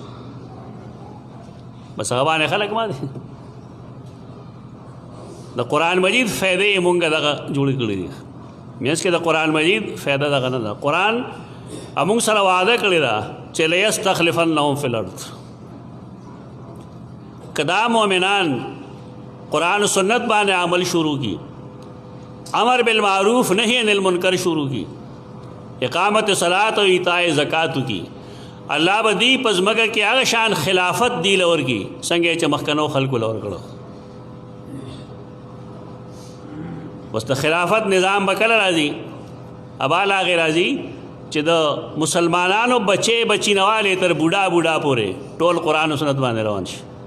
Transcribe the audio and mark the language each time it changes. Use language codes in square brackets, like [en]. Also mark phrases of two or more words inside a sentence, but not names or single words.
[ps] بس هغه باندې خلک ما دي د قرآن مجید فایدې یې مونږ دغه جوړې کړي دي مینس کې د قرآن مجید فایده دغه نه ده قرآن مونږ سره وعده کړې ده چې [ar] لیستخلفنهم فی الارض [ps] که دا مؤمنان قرآن و سنت باندې عمل شروع کی [ar] امر بالمعروف نہی عن المنکر [ps] شروع کی، [ar] اقامت صلاۃ و ایتاء زکات [ps] کی. اللہ به دی پزمکه کې هغه شان خلافت دی لور کی څنګه چې مخکنو خلکو لور کړو. بس د خلافت نظام به کله راځي؟ ابال هغې راځي چې د مسلمانانو بچې بچینوالې تر بوډا بوډا پورې ټول قرآن و سنت باندې روان شي.